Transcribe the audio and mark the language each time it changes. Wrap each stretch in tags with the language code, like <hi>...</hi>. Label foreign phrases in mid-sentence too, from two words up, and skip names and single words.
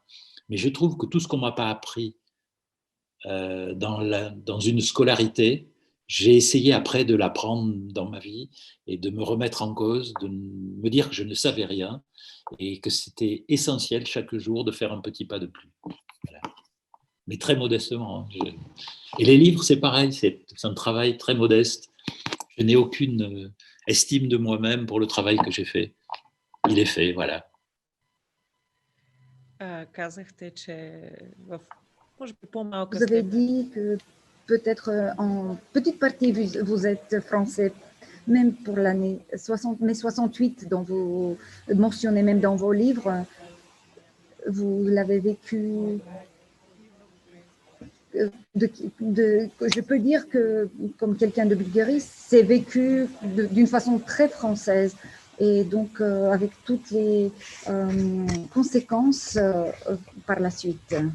<fr>Mais je trouve que tout ce qu'on m'a pas appris dans une scolarité, j'ai essayé après de l'apprendre dans ma vie et de me remettre en cause, de me dire que je ne savais rien et que c'était essentiel chaque jour de faire un petit pas de plus. Voilà. Mais très modestement. Et les livres, c'est pareil, c'est un travail très modeste. Je n'ai aucune estime de moi-même pour le travail que j'ai fait. Il est fait, voilà.</fr> <bg>Казахте, че може би по-малка</bg> <fr>Vous avez</fr> <bg>степен.</bg> <fr>dit que peut-être en petite partie vous êtes français, même pour l'année mai 68, dont vous mentionnez même dans vos livres, vous l'avez vécu je peux dire que, comme quelqu'un de Bulgarie, c'est vécu d'une façon très française et donc avec toutes les conséquences par la suite.</fr>